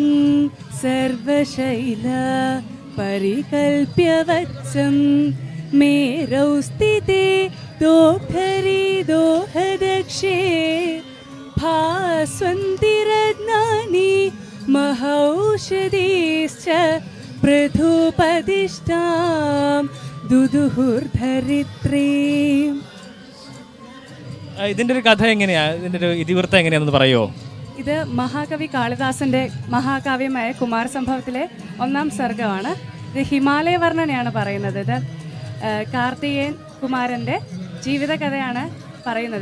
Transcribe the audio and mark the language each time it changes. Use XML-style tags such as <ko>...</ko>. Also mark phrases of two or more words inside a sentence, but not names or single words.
<sa>सर्वशैला परिकल्प्य वत्सं मेरौ स्थिते दोग्धरी दोहदक्षे भास्वन्ति रत्नानि महौषधीश्च पृथुपदिष्टां दुदुहुर्धरित्रीम्.</sa> <ml>ഇതിന്റെ ഒരു കഥ എങ്ങനെയാ? ഇതിന്റെ ഒരു ഇതിവൃത്തം എങ്ങനെയാണെന്ന് പറയുമോ? ഇത് മഹാകവി കാളിദാസന്റെ മഹാകാവ്യമായ കുമാരസംഭവത്തിലെ 1ാം സർഗമാണ്. ഇത് ഹിമാലയ വർണ്ണനയാണ് പറയുന്നത്. ഇത് കാർത്തികേയൻ കുമാരൻ്റെ ജീവിതകഥയാണ് പറയുന്നത്.</ml>